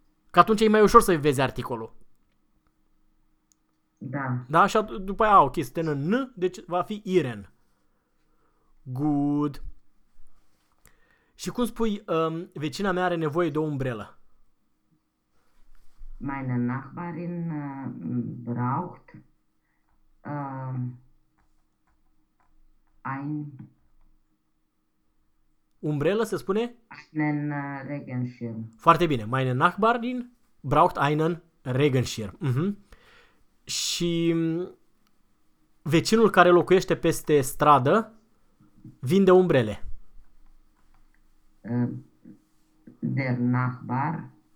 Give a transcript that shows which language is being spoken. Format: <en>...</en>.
<ro>Că atunci e mai ușor să vezi articolul. Da. Da? Și după aia, ok, suntem în N, deci va fi Iren.</ro> <en>Good.</en> <ro>Și cum spui, vecina mea are nevoie de o umbrelă?</ro> <de>Meine Nachbarin braucht ein...</de> <ro>Umbrelă se spune?</ro> <de>Einen Regenschirm.</de> <ro>Foarte bine.</ro> <de>Meine Nachbarin braucht einen Regenschirm. Uh-huh.</de> <ro>Și vecinul care locuiește peste stradă vinde umbrele.</ro> <de>Der Nachbar</de>